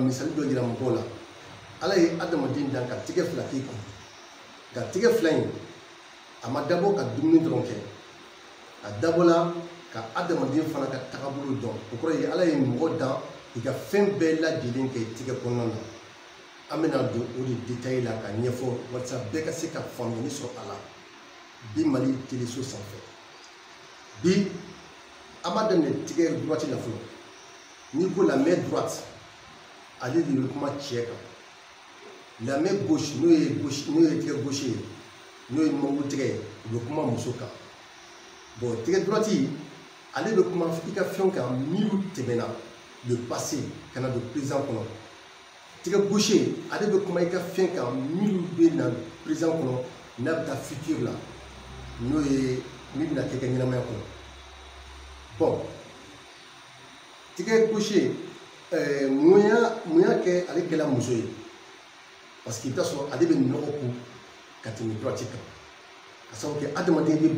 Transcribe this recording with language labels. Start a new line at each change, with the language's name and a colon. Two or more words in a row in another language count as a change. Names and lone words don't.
Bambara: misali dɔ yira mɔgɔw la ala ye adamaden dan ka tigɛ fila k'i kun nka tigɛ fila in a ma dabɔ ka dumuni dɔrɔn kɛ a dabɔla ka adamaden fana ka tagabolo dɔn o kɔrɔ ye ala ye mɔgɔ dan i ka fɛn bɛɛ lajɛlen kɛ tigɛ kɔnɔna na an bɛna don o de détail la ka ɲɛfɔ walasa bɛɛ ka se ka faamuyali sɔrɔ a la bi Mali téléso sanfɛ bi an b'a daminɛ tigɛ droite la fɔlɔ n'i ko la
French: main droite
Bambara: ale de bɛ kuma cɛ kan la
French: main gauche
Bambara: n'o ye tigɛ gauche ye n'o ye numanko tigɛ ye o bɛ kuma muso kan bon tigɛ droite ale bɛ kuma i ka fɛnw kan minnu tɛmɛna
French: le passé
Bambara: ka na don présent kɔnɔ tigɛ gauche ale bɛ kuma i ka fɛn kan minnu bɛ na présent kɔnɔ n'a bɛ taa futur la n'o ye min bɛna kɛ ɲɛnamaya kɔnɔ bon tigɛ gauche mun y'a kɛ ale kɛla muso ye
French: parce que
Bambara: i bɛ taa sɔrɔ ale bɛ nɔgɔ kun ka tɛmɛ droite kan ka sababu kɛ adamaden bɛ